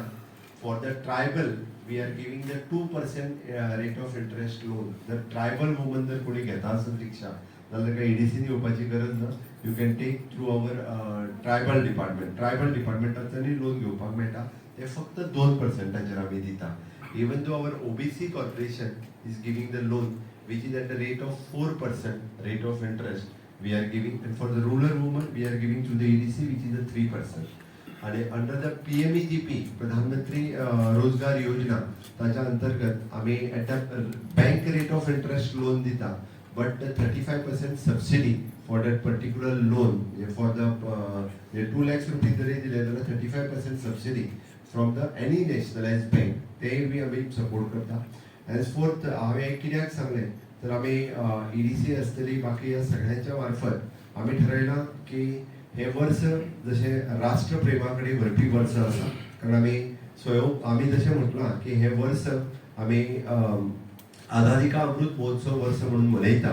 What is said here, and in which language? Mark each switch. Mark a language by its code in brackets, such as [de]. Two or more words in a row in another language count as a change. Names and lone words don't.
[en] for the tribal we are giving the 2% rate of interest loan. [kok] जर [en] tribal woman [kok] जर कोणी घेता आसत रिक्षा जाल्यार ताका EDCन येवपाची गरज ना. [en] you can take through our tribal department. [kok] ट्रायबल डिपार्टमेंटांतल्यानूय लोन घेवपाक मेळटा. ते फक्त 2%चेर आमी दिता. [en] even though our OBC corporation is giving the loan which is at the rate of 4% rate of interest we are giving, and for the rural women we are giving through the EDC which is the 3%. and under the PMEGP [kok] प्रधानमंत्री रोजगार योजना ताच्या अंतर्गत आम्ही [en] at the bank rate of interest loan दिता, but the 35% subsidy for that particular loan for the 2 lakhs rupees [kok] जरी दिले जाल्यार [en] 35% subsidy from the any nationalized bank [kok] ते बी आम्ही सपोर्ट करता. henceforth हांवें कित्याक सांगलें तर आमी EDC आसतली बाकी ह्या सगळ्यांच्या मार्फत आमी ठरयलां की हे वर्स जशें राष्ट्रप्रेमा कडेन व्हरपी वर्स आसा. कारण आमी जशें म्हटलां की हे वर्स आमी आझादी का अमृत महोत्सव वर्स म्हणून मनयता.